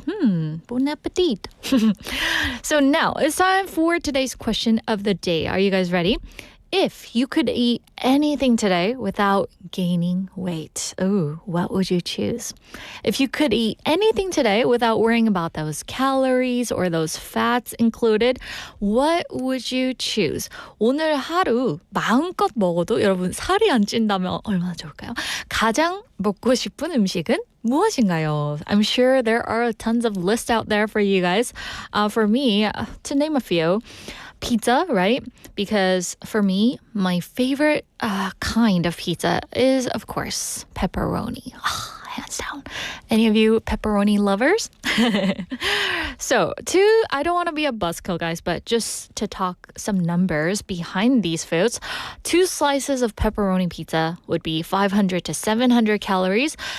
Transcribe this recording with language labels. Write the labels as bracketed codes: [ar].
[en] Bon appetit. So now it's time for today's question of the day. Are you guys ready? If you could eat anything today without gaining weight, what would you choose? If you could eat anything today without worrying about those calories or those fats included, what would you choose? [ko] 오늘 하루 마음껏 먹어도 여러분 살이 안 찐다면 얼마나 좋을까요? 가장 먹고 싶은 음식은 무엇인가요? [en] I'm sure there are tons of lists out there for you guys. For me, to name a few, pizza, right? Because for me, my favorite kind of pizza is, of course, pepperoni. Hands down. Any of you pepperoni lovers? So, I don't want to be a buzzkill, guys, but just to talk some numbers behind these foods, 2 slices of pepperoni pizza would be 500 to 700 calories.